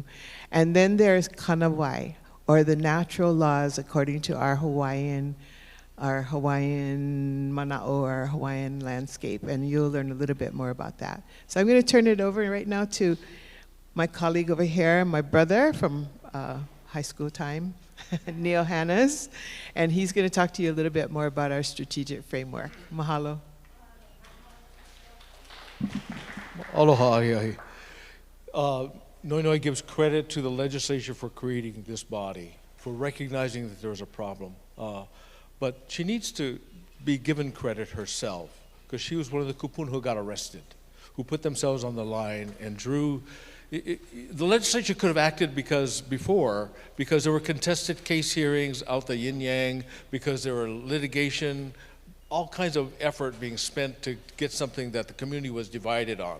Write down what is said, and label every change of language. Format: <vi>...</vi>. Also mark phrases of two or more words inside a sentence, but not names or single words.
<en>And then there's kanawai, or the natural laws according to our Hawaiian mana'o, our Hawaiian landscape, and you'll learn a little bit more about that. So I'm going to turn it over right now to my colleague over here, my brother from high school time, Neil Hannes, and he's going to talk to you a little bit more about our strategic framework. Mahalo.</en> <haw>Aloha ahiahi.</haw> <en>Noinoi gives credit to the legislature for creating this body, for recognizing that there was a problem. But she needs to be given credit herself, because she was one of the kupuna who got arrested, who put themselves on the line and drew. The legislature could have acted because there were contested case hearings out the yin-yang, because there were litigation, all kinds of effort being spent to get something that the community was divided on.</en>